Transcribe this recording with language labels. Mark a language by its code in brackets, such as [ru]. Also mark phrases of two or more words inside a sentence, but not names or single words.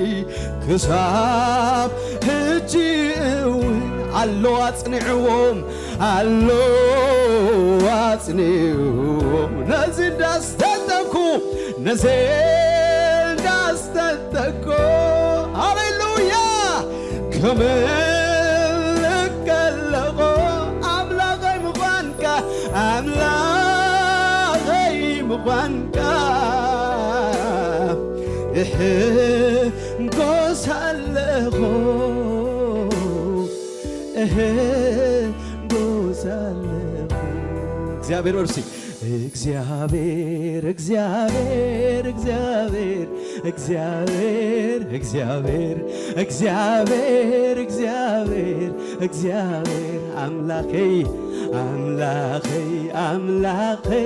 [ti] ክሳብ ሕጂ እውን ኣሎ አጽኒዕዎም ኣሎ አጽኒዕዎም ነዚ እንዳስተንተንኩ ነዚ እንዳስተንተንኩ ሃሌሉያ ከምልከለኹ አምላኸይ ምዃንካ አምላኸይ ምዃንካ እሕጐሳለኹ እሕጐሳለኹ [am] እግዚአብሔር ወርሲ እግዚአብሔር እግዚአብሔር እግዚአብሔር እግዚአብሔር እግዚአብሔር እግዚአብሔር እግዚአብሔር እግዚአብሔር አምላኬ አምላኬ አምላኬ